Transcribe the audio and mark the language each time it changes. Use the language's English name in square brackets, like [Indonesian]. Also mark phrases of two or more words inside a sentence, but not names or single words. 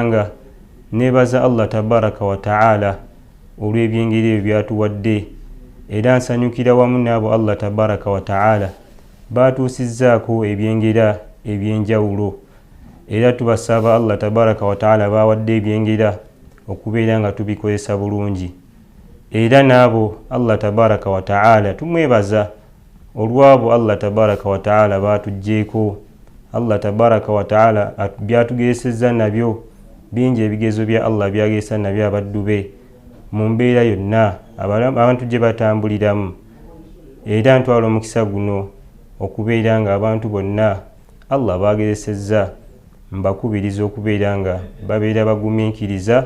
[Ganda] nga nebaza [Arabic] الله تبارك وتعالى [Ganda] olw'ebyengeri ebyo byatuwadde era nsanyukira wamu n'abo [Arabic] الله تبارك وتعالى [Ganda] batuusizzaako ebyengera ebyenjawulo era tubasaba [Arabic] الله تبارك وتعالى [Ganda] bawadde ebyengera okubeera nga tubikozesa bulungi era n'abo [Arabic] الله تبارك وتعالى [Ganda] tumwebaza olwabo [Arabic] الله تبارك وتعالى [Ganda] batugjeeko. [Arabic] الله تبارك وتعالى [Ganda] byatugesezza nabyo bingi ebigezo bya Allah byagesa nabyo abaddu be mu mbeera yonna abantu gye batambuliramu era ntwala omukisa guno okubeera nga abantu bonna Allah bagezesezza mbakubiriza okubeera nga babeera bagumiikiriza.